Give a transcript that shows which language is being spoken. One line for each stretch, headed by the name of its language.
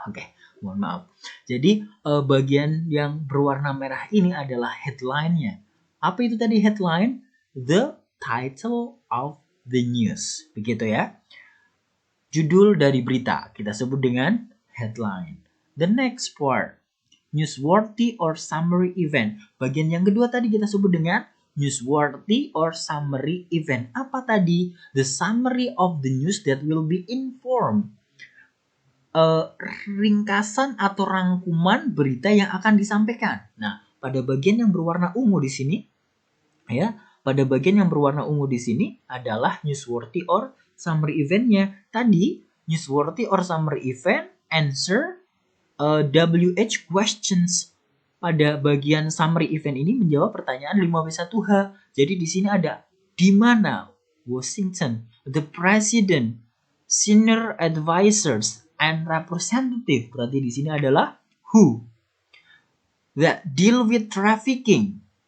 Indonesian: Oke, mohon maaf. Jadi bagian yang berwarna merah ini adalah headline-nya. Apa itu tadi headline?
English: The title of the news.
Indonesian: Begitu ya. Judul dari berita kita sebut dengan headline.
English: The next part, newsworthy or summary event.
Indonesian: Bagian yang kedua tadi kita sebut dengan newsworthy or summary event. Apa tadi?
English: The summary of the news that will be informed.
Indonesian: Ringkasan atau rangkuman berita yang akan disampaikan. Nah, pada bagian yang berwarna ungu di sini, ya, pada bagian yang berwarna ungu di sini adalah newsworthy or summary eventnya.
English: Tadi newsworthy or summary event answer WH questions.
Indonesian: Pada bagian summary event ini menjawab pertanyaan 5W1H. Jadi di sini ada di mana Washington,
English: the president, senior advisors and representative.
Indonesian: Berarti di sini adalah
English: who that deal with trafficking.